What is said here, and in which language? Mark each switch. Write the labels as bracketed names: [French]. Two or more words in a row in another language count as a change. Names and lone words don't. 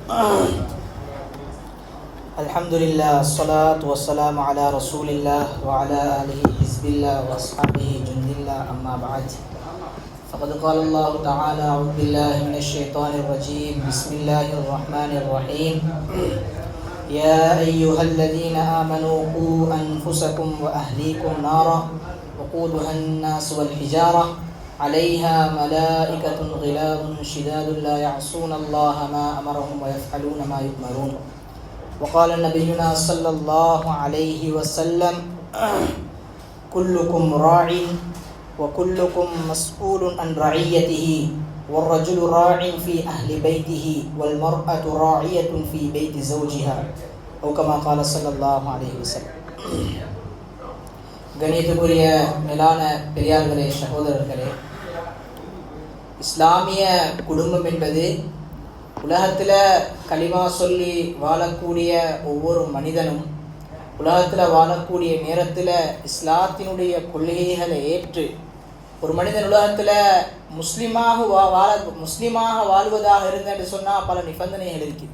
[Arabic] الحمد لله، والصلاة والسلام على رسول الله وعلى آله حزب الله وأصحابه جند الله، أما بعد. فقد قال الله تعالى أعوذ بالله من الشيطان الرجيم. بسم الله الرحمن الرحيم. يا أيها الذين آمنوا قوا أنفسكم وأهليكم نارا وقودها الناس والحجارة عليها ملائكة غلاظ شداد لا يعصون الله ما أمرهم ويفعلون ما يؤمرون. وقال نبينا صلى الله عليه وسلم كلكم راع وكلكم مسؤول عن رعيته والرجل راع في أهل بيته والمرأة راعية في بيت زوجها أو كما قال صلى الله عليه وسلم. [Tamil] கணியத்துக்குரிய மேலான பெரியார்களே, சகோதரர்களே, இஸ்லாமிய குடும்பம் என்பது உலகத்தில் கலிமா சொல்லி வாழக்கூடிய ஒவ்வொரு மனிதனும் உலகத்தில் வாழக்கூடிய நேரத்தில் இஸ்லாத்தினுடைய கொள்கைகளை ஏற்று ஒரு மனிதன் உலகத்தில் முஸ்லீமாக வாழ்வதாக இருந்தேன்னு சொன்னால் பல நிபந்தனைகள் இருக்குது.